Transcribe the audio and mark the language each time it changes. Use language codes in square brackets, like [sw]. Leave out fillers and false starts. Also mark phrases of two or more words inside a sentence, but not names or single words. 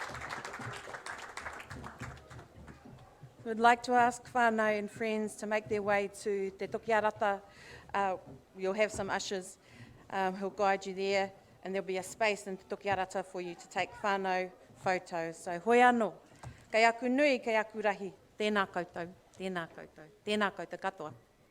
[en] We'd like to ask whānau and friends to make their way to Te Tokiarata. You'll have some ushers who'll guide you there, and there'll be a space in Te Tokiarata for you to take whānau photos. [mi] So hoi anō, kei aku nui, kei aku rahi, tēnā koutou, katoa.